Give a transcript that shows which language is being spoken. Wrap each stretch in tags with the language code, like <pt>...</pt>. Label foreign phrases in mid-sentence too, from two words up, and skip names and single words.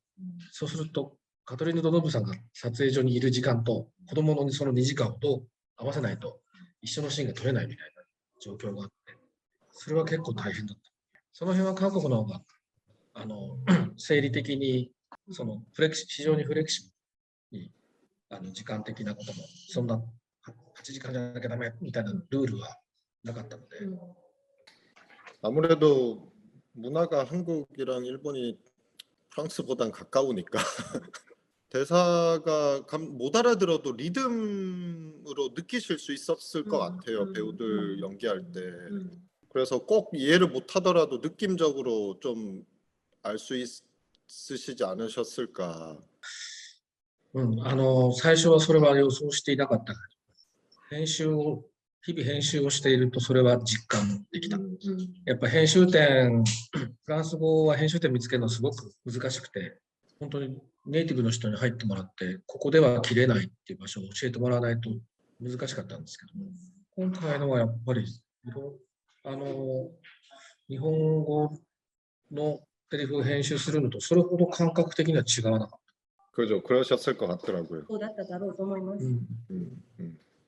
<ja>そうするとカトリーヌ・ドノブさんが撮影所にいる時間と子供のその2時間をどう合わせないと一緒のシーンが撮れないみたいな状況があって、それは結構大変だった。その辺は韓国の方が生理的に非常にフレキシブルに時間的なこともそんな8時間じゃなきゃダメみたいなルールはなかったので、</ja> <ko>아무래도 문화가 한국이랑 일본이 프랑스보단 가까우니까 대사가 못 알아들어도 리듬으로 느끼실 수 있었을 것 같아요. 배우들 연기할 때. 그래서 꼭 이해를 못 하더라도 느낌적으로 좀 알 수 있으시지 않으셨을까.</ko> <ja>最初はそれは予想していなかったが、日々編集をしているとそれは実感できた。やっぱ編集点、フランス語は編集点見つけるのすごく難しくて、本当にネイティブの人に入ってもらって、ここでは切れないっていう場所を教えてもらわないと難しかったんですけども、今回のはやっぱり日本語のセリフを編集するのとそれほど感覚的には違わなかった。</ja> <ko>그죠. 그러셨을 것 같더라고요.</ko> <ja>そうだっただろうと思います。 음, 음.</ja>